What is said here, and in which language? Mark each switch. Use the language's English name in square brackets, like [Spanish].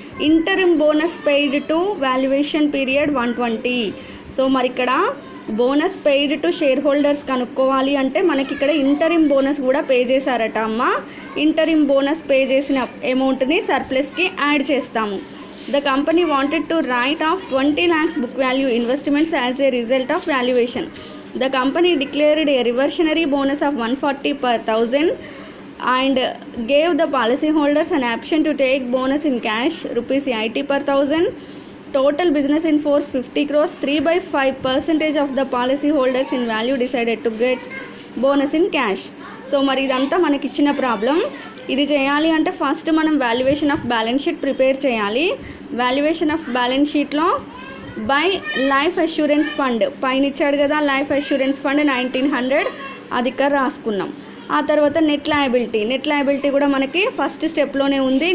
[English] Interim bonus paid to valuation period 120. [Telugu] So మరి ఇక్కడ [English] bonus paid to shareholders [Telugu] కనుక్కోవాలి అంటే మనకి ఇక్కడ ఇంటరిమ్ బోనస్ కూడా పే చేశారట అమ్మ. ఇంటరిమ్ బోనస్ పే చేసిన అమౌంట్ని సర్ప్లస్కి యాడ్ చేస్తాము. [English] The company wanted to write off 20 lakhs book value investments as a result of valuation. The company declared a reversionary bonus of 140 per 1,000 and gave the policy holders an option to take bonus in cash rupees 80 per 1,000. Total business in force 50 crores. 3/5% of the policy holders in value decided to get bonus in cash. [Telugu] So మరి ఇదంతా మనకి ఇచ్చిన problem. ఇది చేయాలి అంటే first మనం valuation of balance sheet prepare చేయాలి. Valuation of balance షీట్లో బై లైఫ్ అష్యూరెన్స్ ఫండ్ పైన ఇచ్చాడు కదా, లైఫ్ అష్యూరెన్స్ ఫండ్ 1900 అది ఇక్కడ రాసుకున్నాం. ఆ తర్వాత నెట్ లయబిలిటీ కూడా మనకి ఫస్ట్ స్టెప్లోనే ఉంది.